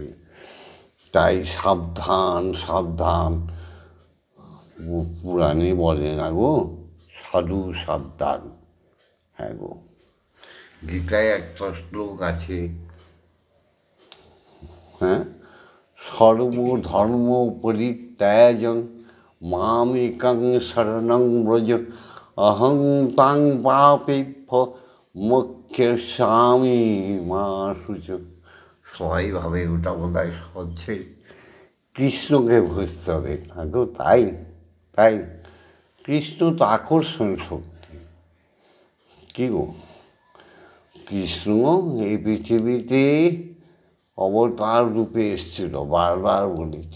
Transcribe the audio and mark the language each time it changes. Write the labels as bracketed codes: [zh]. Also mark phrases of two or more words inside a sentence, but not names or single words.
[bn] তাই সাবধান সাবধান, পুরাণে বলে না গো, সাধু সাবধান। হ্যাঁ গো, গীতায় একটা শ্লোক আছে, হ্যাঁ, [sa] সর্বধর্ম পরিত্যাজন মামেকং শরণং ব্রজ অহং তাং পাপেভ্য মোক্ষয়িষ্যামি মা শুচি। [bn] সবাই ভাবে ওটা বোধহয় হচ্ছে কৃষ্ণকে বুঝতে হবে। গো তাই তাই, কৃষ্ণ তো আকর্ষণ শক্তি। কি গো, কৃষ্ণ এই পৃথিবীতে অবতার রূপে এসেছিল, বারবার বলেছি।